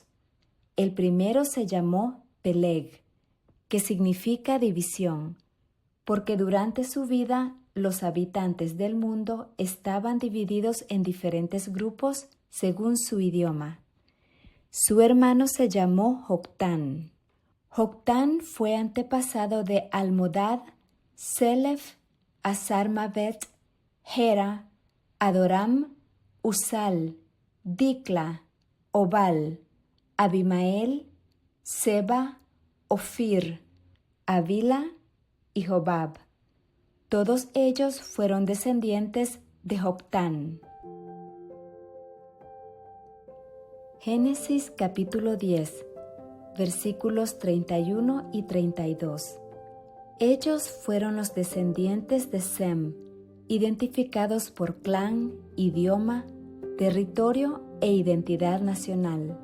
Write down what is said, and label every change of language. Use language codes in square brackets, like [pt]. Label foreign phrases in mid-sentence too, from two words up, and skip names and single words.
[es] El primero se llamó Peleg, que significa división, porque durante su vida los habitantes del mundo estaban divididos en diferentes grupos según su idioma. Su hermano se llamó Joctán. Joctán fue antepasado de Almodad, Selef, Asarmavet, Gera, Adoram, Usal, Dicla, Obal, Abimael, Seba, Ofir, Avila y Jobab. Todos ellos fueron descendientes de Joctán. Génesis capítulo 10, versículos 31 y 32. Ellos fueron los descendientes de Sem, identificados por clan, idioma, territorio e identidad nacional.